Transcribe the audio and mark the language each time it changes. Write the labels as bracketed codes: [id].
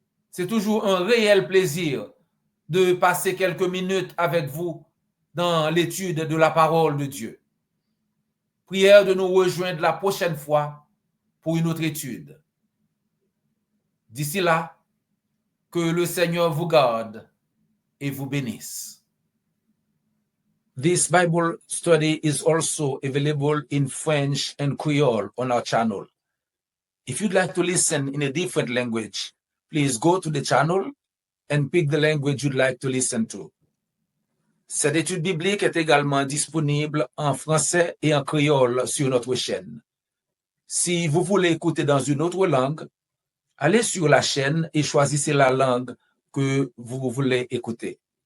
[fr] C'est toujours un réel plaisir de passer quelques minutes avec vous dans l'étude de la parole de Dieu. Prière de nous rejoindre la prochaine fois pour une autre étude. D'ici là, que le Seigneur vous garde et vous bénisse. [en] This Bible study is also available in French and Creole on our channel. If you'd like to listen in a different language, please go to the channel and pick the language you'd like to listen to. [fr] Cette étude biblique est également disponible en français et en créole sur notre chaîne. Si vous voulez écouter dans une autre langue, allez sur la chaîne et choisissez la langue que vous voulez écouter.